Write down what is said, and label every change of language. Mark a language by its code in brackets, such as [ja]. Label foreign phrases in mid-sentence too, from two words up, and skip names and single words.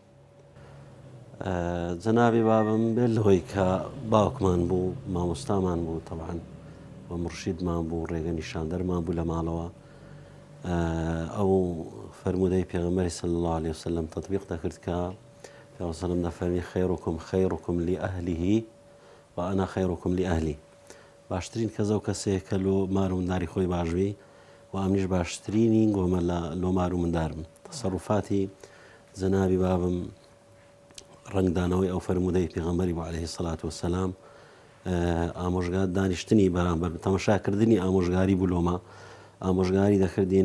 [ckb] جەنابی بابم بێت لەهۆی کە باوکمان بوو مامۆستامان بوو تەبعاً و مرشیدمان بوو ڕێگە نیشاندەرمان بوو لە ماڵەوە ئەو فەرمودەی پێغەمبەری [ar] صلی الله عليه وسلم [ckb] تطبیق دەکرد کە پێغەمبەر [ar] صلی الله عليه وسلم [ckb] دەفەرمی [ar] خەیرکم لأهله وأنا خەیرکم لأهلی [ckb] باشترین کەسە و کەسێک کە لۆ مار و منداری خۆی باشوی و ئەمنیش باشترینی گۆمە لۆ مار و مندارم تەسەڕوفاتی جەنابی بابم ڕنگدانەوەی ئەو فەرمودەی پێغەمبەری بوو [ar] عەلەیهی سەڵات وەسەلام [ckb] ئامۆژگار دانیشتنی بەرامبەر تەماشاکردنی ئامۆژگاری بوولۆمە ئامۆژگاری دەکردین